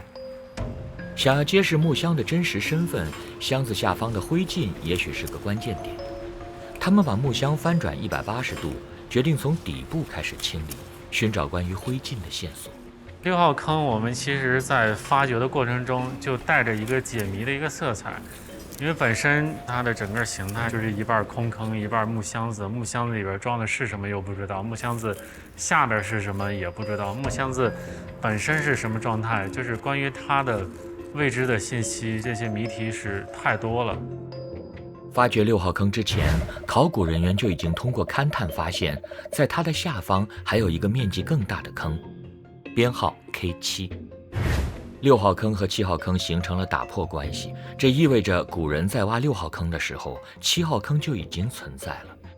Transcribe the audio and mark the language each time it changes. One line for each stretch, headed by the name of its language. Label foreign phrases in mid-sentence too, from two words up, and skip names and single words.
Chinese: 想要揭示木箱的真實身份，箱子下方的灰燼也許是個關鍵點。他們把木箱翻轉180度，決定從底部開始清理，尋找關於灰燼的線索。 6號坑，我們其實在發掘的過程中就帶着一個解謎的一個色彩，因為本身它的整個形態就是一半空坑，一半木箱子，木箱子裡邊裝的是什麼又不知道，木箱子下邊是什麼也不知道，木箱子本身是什麼狀態，就是關於它的未知的信息，這些謎題是太多了。發掘6號坑之前，考古人員就已經通過勘探發現，在它的下方還有一個面積更大的坑，編號 K7。6號坑和7號坑形成了打破關係，這意味着古人在挖6號坑的時候，7號坑就已經存在了。